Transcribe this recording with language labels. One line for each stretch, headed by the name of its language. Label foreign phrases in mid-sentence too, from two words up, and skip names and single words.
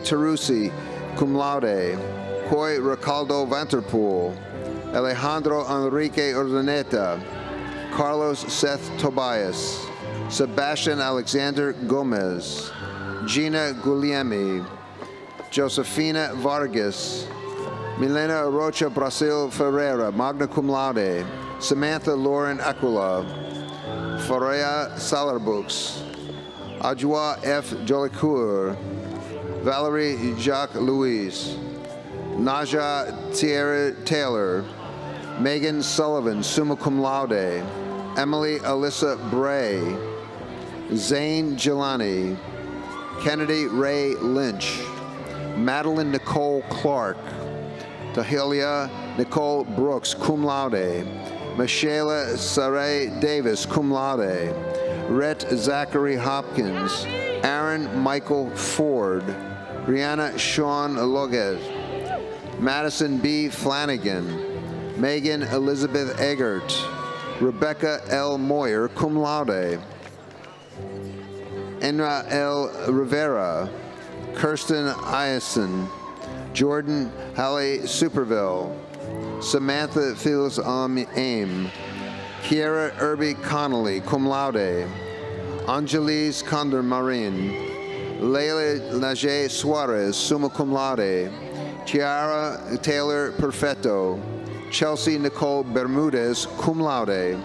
English: Tarusi,
Latin: cum laude,
English: Coy Ricaldo Vanterpool, Alejandro Enrique Ordaneta, Carlos Seth Tobias, Sebastian Alexander Gomez, Gina Guglielmi, Josefina Vargas, Milena Rocha Brasil Ferreira,
Latin: magna cum laude,
English: Samantha Lauren Aquila, Faria Salarbooks, Adjoa F. Jolicoeur, Valerie Jacques Louise, Naja Thierry Taylor, Megan Sullivan,
Latin: summa cum laude,
English: Emily Alyssa Bray, Zane Jelani, Kennedy Ray Lynch, Madeline Nicole Clark, Tahilia Nicole Brooks,
Latin: cum laude,
English: Michelle Saray Davis,
Latin: cum laude,
English: Rhett Zachary Hopkins, Aaron Michael Ford, Brianna Sean Loguez, Madison B. Flanagan, Megan Elizabeth Eggert, Rebecca L. Moyer,
Latin: cum laude,
English: Enra L. Rivera, Kirsten Iacen, Jordan Halle Superville, Samantha Phyllis Aim, Kiera Irby Connolly,
Latin: cum laude,
English: Angelis Condor Marin, Leila Najee Suarez,
Latin: summa cum laude,
English: Tiara Taylor Perfetto, Chelsea Nicole Bermudez,
Latin: cum laude.